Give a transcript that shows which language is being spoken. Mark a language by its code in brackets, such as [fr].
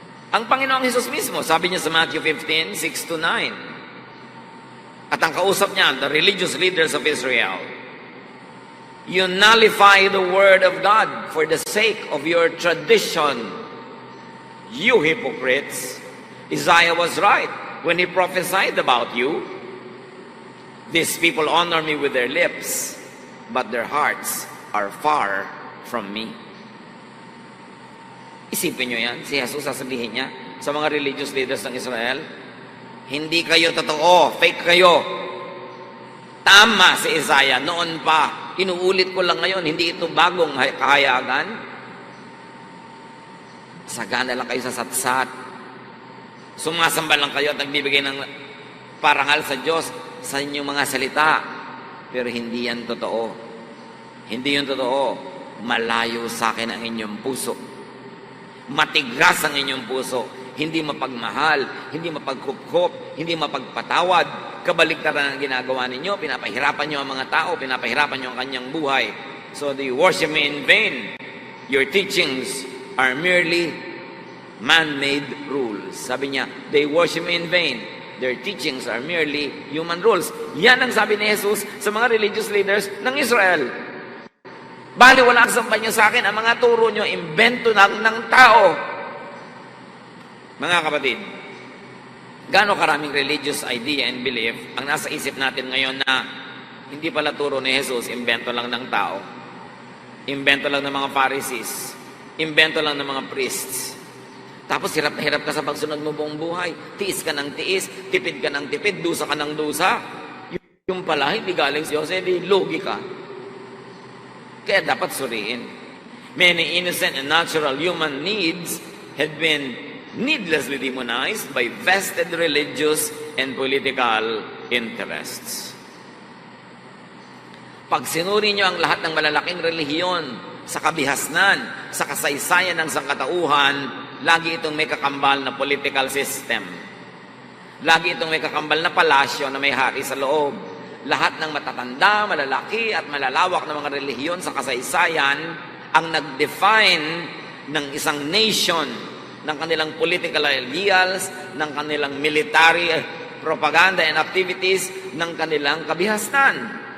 [tl] Ang Panginoong Hesus mismo, sabi niya sa Matthew 15, 6-9. At ang kausap niya, [en] the religious leaders of Israel, you nullify the word of God for the sake of your tradition. You hypocrites. Isaiah was right when he prophesied about you. These people honor me with their lips, but their hearts are far from me. [tl] Isipin nyo yan, si Jesus sasabihin niya sa mga religious leaders ng Israel, hindi kayo totoo, fake kayo. Tama si Isaiah, noon pa. Inuulit ko lang ngayon, hindi ito bagong kahayagan. Sagana lang kayo sa satsat. Sumasamba lang kayo at nagbibigay ng parangal sa Diyos sa inyong mga salita. Pero hindi yan totoo. Hindi yun totoo. Malayo sa akin ang inyong puso. Matigas ang inyong puso. Hindi mapagmahal, hindi mapagkupkop, hindi mapagpatawad. Kabaligtaran ang ginagawa ninyo. Pinapahirapan nyo ang mga tao, pinapahirapan nyo ang kanyang buhay. [en] So they worship me in vain. Your teachings are merely man-made rules. [tl] Sabi niya, [en] they worship me in vain. their teachings are merely human rules. [tl] Yan ang sabi ni Jesus sa mga religious leaders ng Israel. Bali, wala ang sampay niyo sa akin, ang mga turo niyo, imbento ng tao. Mga kapatid, gaano karaming [en] religious idea and belief [tl] ang nasa isip natin ngayon na hindi pala turo ni Jesus, imbento lang ng tao. Imbento lang ng mga Pharisees. Imbento lang ng mga priests. Tapos hirap na hirap ka sa pagsunod mo buong buhay. Tiis ka ng tiis, tipid ka ng tipid, dusa ka ng dusa. Yung pala, hindi galing sa Diyos, di lugi ka. Kaya dapat suriin. [en] Many innocent and natural human needs had been needlessly demonized by vested religious and political interests. [tl] Pag sinuri nyo ang lahat ng malalaking relihiyon sa kabihasnan, sa kasaysayan ng sangkatauhan, lagi itong may kakambal na political system. Lagi itong may kakambal na palasyo na may hari sa loob. Lahat ng matatanda, malalaki at malalawak na mga relihiyon sa kasaysayan ang nag-define ng isang nation, ng kanilang political ideals, ng kanilang [en] military propaganda and activities, [tl] ng kanilang kabihasnan.